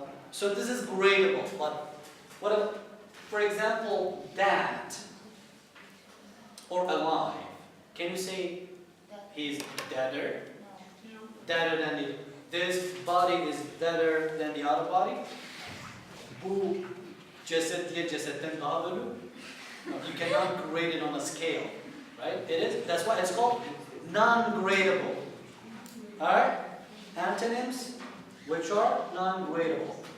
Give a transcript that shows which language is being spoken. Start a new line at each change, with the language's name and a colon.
English: So this is gradable. But what if, for example, that or alive? Can you say he's deader? Deader than this body is deader than the other body?
Turkish: Bu ceset diye cesetten daha ölü.
English: You cannot grade it on a scale, right? It is. That's why it's called non-gradable. All right. Antonyms, which are non-gradable.